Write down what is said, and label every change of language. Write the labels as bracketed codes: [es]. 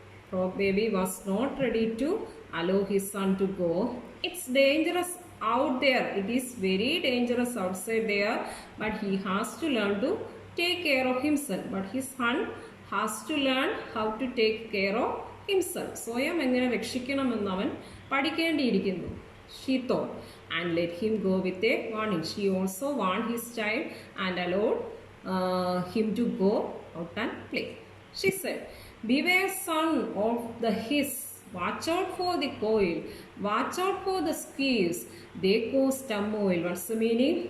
[en] Frog baby was not ready to allow his son to go. It's dangerous out there. It is very dangerous outside there, but he has to learn to take care of himself. But his son has to learn how to take care of himself. [ml] സ്വയം എങ്ങനെ രക്ഷിക്കണമെന്ന് അവൻ പഠിക്കേണ്ടിയിരിക്കുന്നു. [en] She thought, and let him go with a warning. She also warned his child and allowed him to go out and play. She said, beware son of the hiss. Watch out for the coil. Watch out for the squeeze. They cause turmoil. What's the meaning?